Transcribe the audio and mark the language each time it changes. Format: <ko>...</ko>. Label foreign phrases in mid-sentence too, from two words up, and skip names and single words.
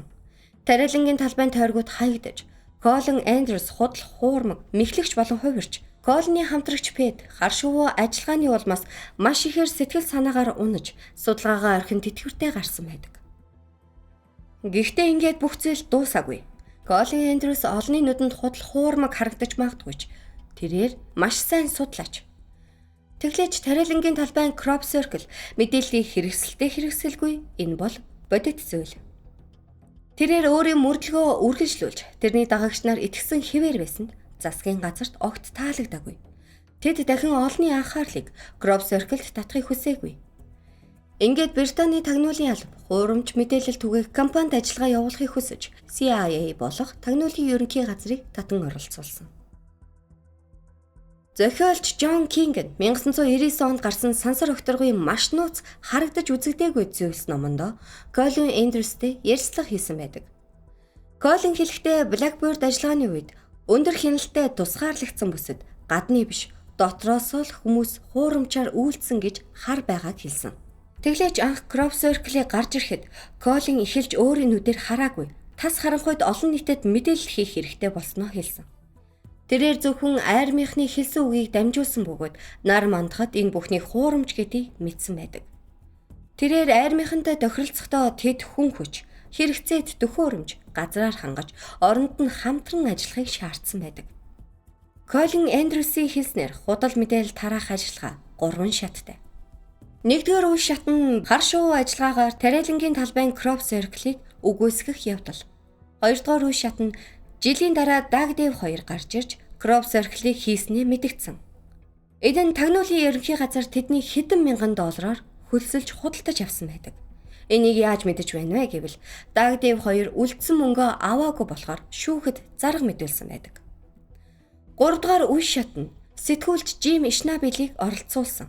<mn>Тариалангийн талбайн тойргууд хаягдаж, Colin Andrews худал хуурмаг, мэхлэгч болон хувирч Colin-ы хамтрагч Pete хар шувуу ажиллагааны улмаас маш ихээр сэтгэл санаагаар унаж, судалгаагаа орхин тэтгэвртэй гарсан байдаг. Гэхдээ ингээд бүх зүйл дуусаагүй. Colin Andrews олонний нүдэнд худал хуурмаг харагдаж магадгүй ч тэрээр маш сайн судлаач. Тэглэж тариалангийн талбайн</mn> <en>crop circle</en> <mn>мэдээллийг хэрэгсэлгүй энэ бол бодит зүйл. Тэрээр өөрийн мөрдлөгөө үргэлжлүүлж тэрний дагагч нар итгэсэн хэвээр байсанд засгийн газарт огт таалагдаагүй. Тэд дахин олонний анхаарлыг</mn> <en>crop circle-д</en> <mn>татахыг хүсээгүй. Ингээд Британий тагнуулын алба хуурамч мэдээлэл түгээх компанид ажиллагаа явуулахыг хүсэж CIA болох тагнуулын ерөнхий газрыг татан оролцуулсан. Зохиолч John King нь 1999 онд гарсан Сансар өгтөргийн маш нууц харагдаж үзэгдээгүй зүйлс номондоо Colin Andrews-тэй ярилцлага хийсэн байдаг. Colin хэлэхдээ Blackbird ажиллагааны үед өндөр хяналттай тусгаарлагдсан бүсэд гадны биш дотроос л хүмүүс хуурамчаар үйлдсэн гэж хар байгааг хэлсэн. Тэглээч анх</mn> <en>crop circle-ийг</en> <mn>гарч ирэхэд Colin эхэлж өөрийн нүдээр хараагүй тас харанхуйд олон нийтэд мэдээлэл хийх хэрэгтэй болсноо хэлсэн. Тэрээр зөвхөн айрмынхны хэлсэн үгийг дамжуулсан бөгөөд нар мандахад энэ бүхний хуурамч гэдгийг мэдсэн байдаг. Тэрээр айрмынхантай тохиролцохдоо тэд хүн хүч, хэрэгцээт төхөөрөмж, газраар хангаж, оронд нь хамтран ажиллахыг шаардсан байдаг. Colin Andrews-ийн хэлснээр худал мэдээлэл тараах ажиллагаа 3 шаттай. Нэгдүгээр үе шат нь хар шувуу ажиллагаагаар тариалангийн талбайн</mn> <en>crop circle-ийг</en> <mn>үгүйсгэх явдал. Хоёрдугаар үе шат нь жилийн дараа Dagdev 2 гарч ирж</mn> <en>crop circle-ийг</en> <mn>хийснээ мэдэгдсэн. Энэ нь тагнуулын ерөнхий газар тэдний хэдэн мянган доллараар хөлсөлж худалдаж авсан байдаг. Энийг яаж мэдэж байна вэ гэвэл Dagdev 2 үлдсэн мөнгөө аваагүй болохоор шүүхэд зарга мэдүүлсэн байдаг. 3 дугаар үе шат нь сэтгүүлч Jim Schnabel-ийг оролцуулсан.</mn>